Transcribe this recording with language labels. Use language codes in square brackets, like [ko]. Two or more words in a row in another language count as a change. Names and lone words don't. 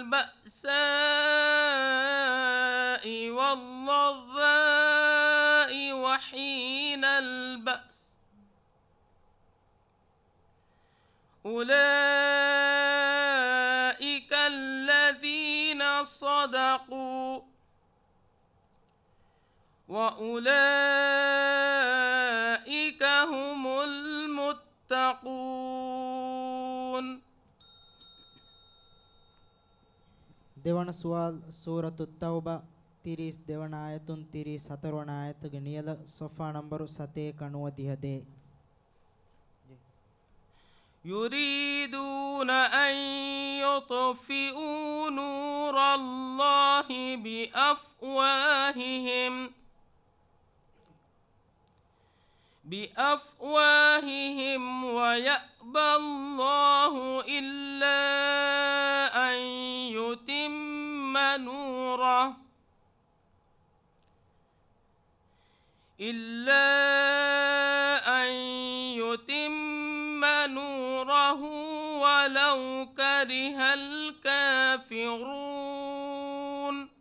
[ar] البأساء والضراء وحين البأس أولئك الذين صدقوا وأولئك هم المتقون. [si] දෙවන සුවල් සූරතු තෞබා 32 වන ආයතුන් 34 වන ආයතගේ නියල සොෆා නම්බරු 7 90 [ar] يريدون أن يطفئوا نور الله بأفواههم ويأبى الله إلا أن يتم نوره ولو كره الكافرون.